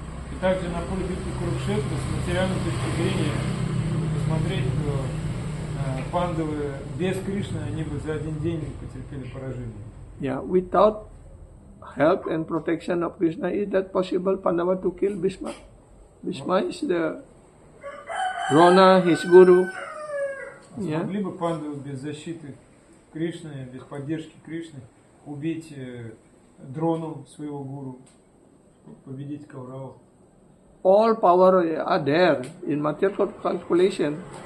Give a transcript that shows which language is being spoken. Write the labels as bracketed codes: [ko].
[ru] И также на поле битвы Курукшетра, с материальной точки зрения, посмотреть, то пандавы без Кришны, они бы за один день потерпели поражение. [en] Yeah, without help and protection of Krishna, is that possible Pandava to kill Bhishma? Bhishma is the Drona, his guru. Yeah. [ru] Смогли бы пандавы без защиты Кришны, без поддержки Кришны убить Дрону, своего гуру, победить Кауравов? [en] All power are there in material calculation.